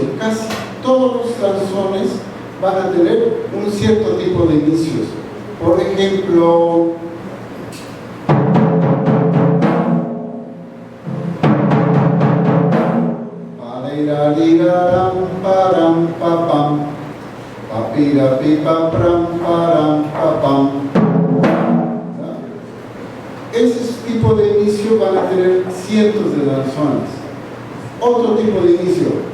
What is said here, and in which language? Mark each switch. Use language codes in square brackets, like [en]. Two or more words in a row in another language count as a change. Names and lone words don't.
[es] Casi todos los danzones van a tener un cierto tipo de inicios. Por ejemplo, param, papam, papira, pipa, pram, param, papam. Ese tipo de inicio van a tener cientos de danzones. Otro tipo de inicio.